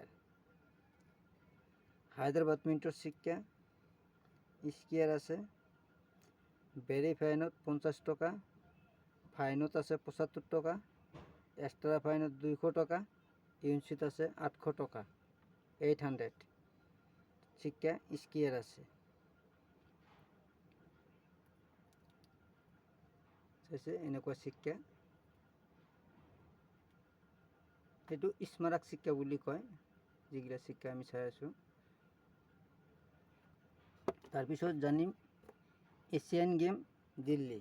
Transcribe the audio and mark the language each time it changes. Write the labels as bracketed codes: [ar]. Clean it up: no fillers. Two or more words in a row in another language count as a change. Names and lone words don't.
[as] হায়দ্রাবাদ মিন্টৰ সিক্কা স্কোয়ার আছে ভেরিফাইনত 50 টাকা, ফাইনত আছে 75 টাকা, [en] extra fineত [as] 200 টাকা, ইউএনসিত আছে 800 টাকা। 800 সিক্কা স্কোয়ার আছে। এনেকুৱা সিক্কা, এইটো স্মাৰক সিক্কা বুলি কয় যিগিলা সিক্কা আমি চাই আছোঁ। তাৰপিছত জানিম [en] Asian Game [as] দিল্লী।